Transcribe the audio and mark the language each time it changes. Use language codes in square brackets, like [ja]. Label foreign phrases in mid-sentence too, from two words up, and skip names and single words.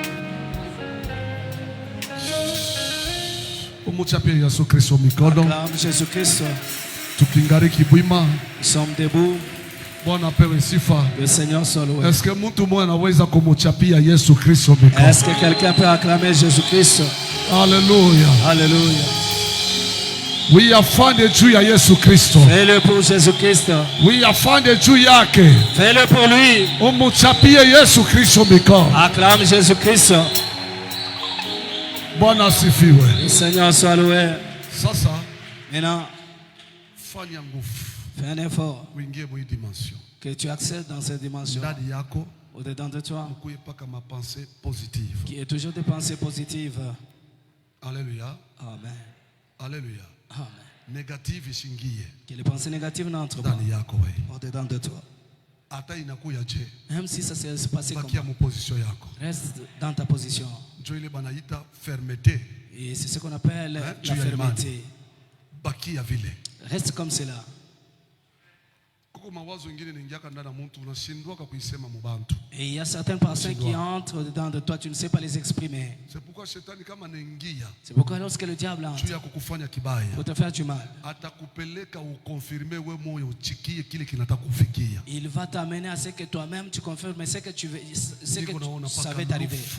[fr] Acclame Jésus-Christ. Nous sommes debout. Le Seigneur soit loué. Est-ce que quelqu'un peut acclamer Jésus-Christ? Alléluia. Alléluia. [sw] We afanye juu ya Yesu Kristo. [fr] Fais-le pour Jésus-Christ. [sw] We afanye juu yake. [fr] Fais-le pour lui. [sw] Umuchapie Yesu Kristo mikono. [fr] Acclame Jésus-Christ. [sw] Bwana asifiwe. [fr] Le Seigneur soit loué. [sw] Sasa [fr] maintenant [sw] fanya nguvu. [fr] Fais un effort. [sw] Uingie muri dimension. [fr] Que tu accèdes dans cette dimension. [sw] Ndani yako [fr] au-dedans de toi. [sw] Mkuye paka ma [fr] pensée positive. Qui est toujours des pensées positives. Alléluia. Amen. Alléluia. Amen. [sw] Négative ishingie. [fr] Que les pensées négatives n'entrent pas au-dedans de toi. [sw] Ata inakuya je. [fr] Même si ça s'est passé comme ça. Reste dans ta position. [sw] Ile banaita fermeté. [fr] Et c'est ce qu'on appelle la fermeté. [sw] Baki ya vile. [fr] Reste comme cela. Et il y a certaines personnes qui entrent dedans de toi, tu ne sais pas les exprimer. C'est pourquoi lorsque le diable entre pour te faire du mal, il va t'amener à ce que toi-même tu confirmes ce que tu savais t'arriver.